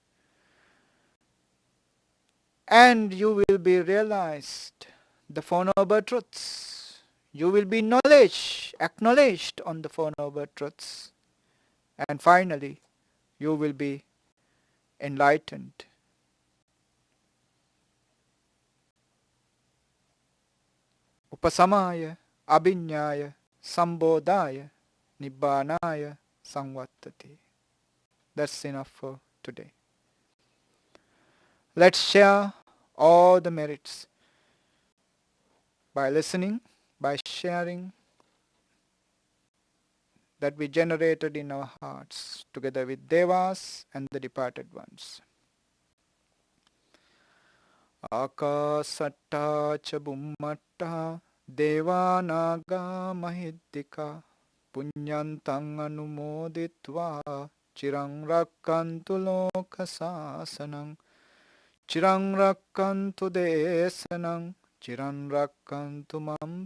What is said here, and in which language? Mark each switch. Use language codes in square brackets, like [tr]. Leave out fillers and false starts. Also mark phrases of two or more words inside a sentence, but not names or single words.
[en] And you will be realized the Four Noble Truths. You will be acknowledged on the Four Noble Truths. And finally, you will be enlightened. [pi] Upasamaya, abhinyaya, sambodhaya, nibbanaya, samvattati. [en] That's enough for today. Let's share all the merits by listening, by sharing, that we generated in our hearts together with Devas and the departed ones. [pi] Akasatta cha bummatta devanaga mahiddika punyantang anumoditva chirang rakkantu lokasasanang chirang rakkantu desanang chirang rakkantu mam